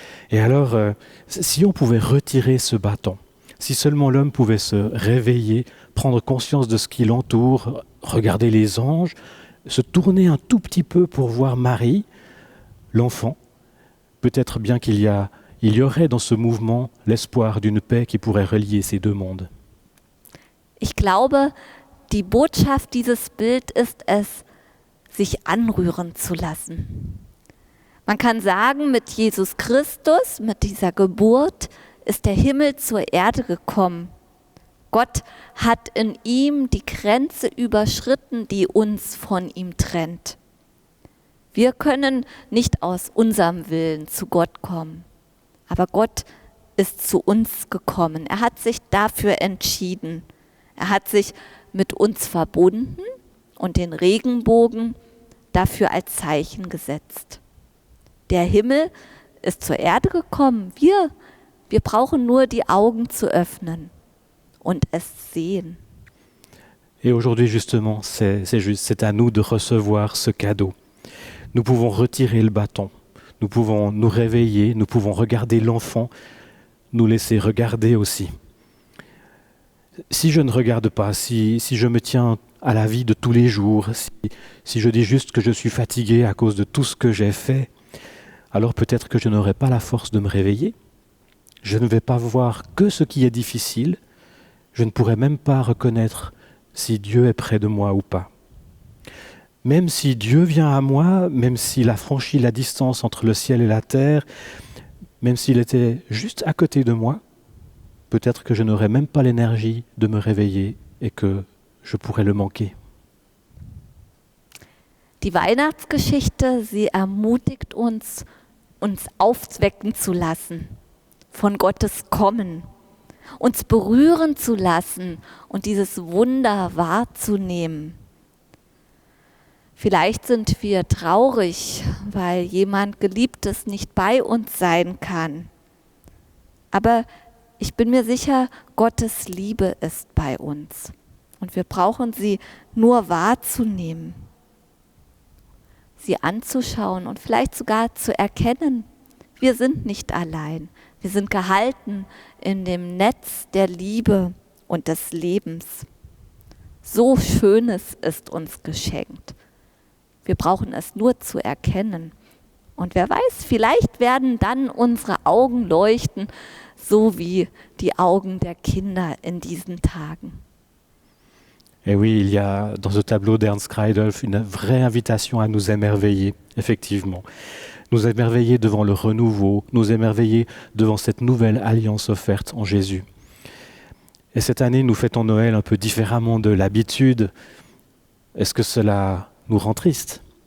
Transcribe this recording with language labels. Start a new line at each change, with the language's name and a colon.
French: Et alors, si on pouvait retirer ce bâton, si seulement l'homme pouvait se réveiller, prendre conscience de ce qui l'entoure, regarder les anges, se tourner un tout petit peu pour voir Marie, l'enfant, peut-être bien qu'il y aurait dans ce mouvement l'espoir d'une paix qui pourrait relier ces deux mondes.
German: Ich glaube, die Botschaft dieses Bild ist es, sich anrühren zu lassen. Man kann sagen, mit Jesus Christus, mit dieser Geburt, ist der Himmel zur Erde gekommen. Gott hat in ihm die Grenze überschritten, die uns von ihm trennt. Wir können nicht aus unserem Willen zu Gott kommen, aber Gott ist zu uns gekommen. Er hat sich dafür entschieden. Er hat sich mit uns verbunden und den Regenbogen dafür als Zeichen gesetzt. Der Himmel ist zur Erde gekommen. Wir brauchen nur die Augen zu öffnen und es sehen.
French: Et aujourd'hui, justement, c'est à nous de recevoir ce cadeau. Nous pouvons retirer le bâton, nous pouvons nous réveiller, nous pouvons regarder l'enfant, nous laisser regarder aussi. Si je ne regarde pas, si je me tiens à la vie de tous les jours, si je dis juste que je suis fatigué à cause de tout ce que j'ai fait, alors peut-être que je n'aurai pas la force de me réveiller. Je ne vais pas voir que ce qui est difficile. Je ne pourrai même pas reconnaître si Dieu est près de moi ou pas. Même si Dieu vient à moi, même s'il a franchi la distance entre le ciel et la terre, même s'il était juste à côté de moi, peut-être que je n'aurais même pas l'énergie de me réveiller et que je pourrais le manquer.
German: Die Weihnachtsgeschichte, sie ermutigt uns aufwecken zu lassen, von Gottes Kommen, uns berühren zu lassen und dieses Wunder wahrzunehmen. Vielleicht sind wir traurig, weil jemand Geliebtes nicht bei uns sein kann. Aber ich bin mir sicher, Gottes Liebe ist bei uns. Und wir brauchen sie nur wahrzunehmen, sie anzuschauen und vielleicht sogar zu erkennen, wir sind nicht allein. Wir sind gehalten in dem Netz der Liebe und des Lebens. So Schönes ist uns geschenkt. Wir brauchen es nur zu erkennen. Und wer weiß, vielleicht werden dann unsere Augen leuchten, so wie die Augen der Kinder in diesen Tagen.
French: Et oui, il y a dans ce tableau d'Ernst Kreidolf une vraie invitation à nous émerveiller, effectivement. Nous émerveiller devant le renouveau, nous émerveiller devant cette nouvelle alliance offerte en Jésus. Et cette année, nous fêtons Noël un peu différemment de l'habitude. Est-ce que cela nous rend tristes?